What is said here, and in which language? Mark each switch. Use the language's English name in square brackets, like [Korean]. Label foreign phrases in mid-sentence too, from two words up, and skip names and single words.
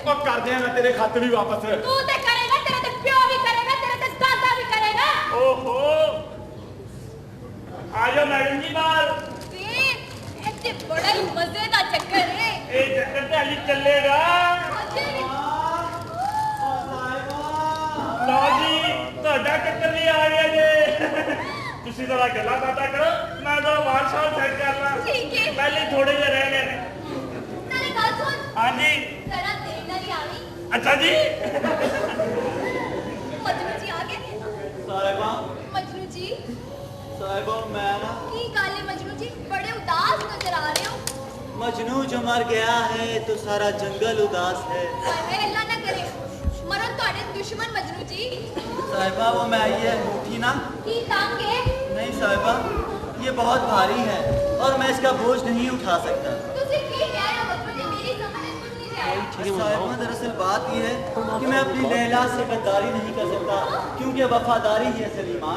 [Hindi] और कर दिया मैं तेरे खत भी वापस। तू ते करेगा, तेरे ते प्यो भी करेगा, तेरे ते दादा भी करेगा। ओहो आ जाओ मैडम जी बाहर। वे ये ते बड़ा ही मजे का चक्कर है। ये चक्कर तो अभी चलेगा। मजे भी- [Punjabi] ਲੋ ਜੀ ਤੁਹਾਡਾ ਚੱਕਰ ਵੀ ਆ ਗਿਆ ਜੇ। ਤੁਸੀਂ ਜ਼ਰਾ ਗੱਲਾਂ ਬਾਤਾਂ ਕਰੋ, ਮੈਂ ਜ਼ਰਾ ਵਾਲ ਸ਼ਾਲ ਸੈੱਟ ਕਰ ਲਾਂ। [Hindi] ठीक है। [Punjabi] ਪਹਿਲੇ ਥੋੜੇ ਜਿਹੇ ਰਹਿ ਗਏ ਨੇ। ਨਾਲੇ ਗੱਲ ਸੁਣ, ਹਾਂਜੀ ਜ਼ਰਾ ਦੇਰ ਨਾ ਹੀ ਆਵੀਂ। ਅੱਛਾ ਜੀ। [Hindi] मजनू जी आ गए। साहिबा मजनू जी साहिबा मैं ना [Punjabi] ਕੀ ਗੱਲ ਹੈ? [Hindi] मजनू जी बड़े उदास नजर आ रहे हो। मजनू जो मर गया है तो सारा जंगल उदास है। [Punjabi] ਹਾਏ ਅੱਲਾਹ ਨਾ ਕਰੇ ਮਰਨ ਤੁਹਾਡੇ ਦੁਸ਼ਮਣ ਮਜਨੂੰ ਜੀ। [Hindi] साहिबा वो मैं ये अंगूठी ना, [Punjabi] ਕੀ ਤੰਗ ਹੈ? [Hindi] नहीं साहिबा ये बहुत भारी है और मैं इसका बोझ नहीं उठा सकता। तुझे की कह रहे हो मजनू जी, मेरी समझ में कुछ नहीं आया। साहिबा दरअसल बात ये है कि मैं अपनी लैला से गद्दारी नहीं कर सकता, क्योंकि वफादारी ही असल ईमान।